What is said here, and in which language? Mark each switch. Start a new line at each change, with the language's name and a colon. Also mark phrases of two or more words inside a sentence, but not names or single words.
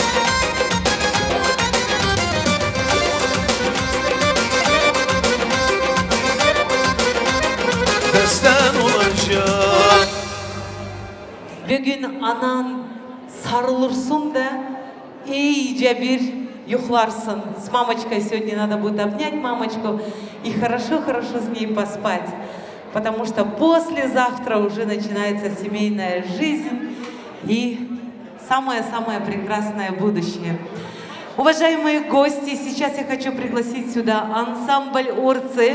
Turkish: Destan olacak. Bugün anan sarılırsın da iyice bir yuhlarsın.
Russian: С мамочкой сегодня надо будет обнять мамочку и хорошо-хорошо с ней поспать. Потому что послезавтра уже начинается семейная жизнь и самое-самое прекрасное будущее. Уважаемые гости, сейчас я хочу пригласить сюда ансамбль «Орцы».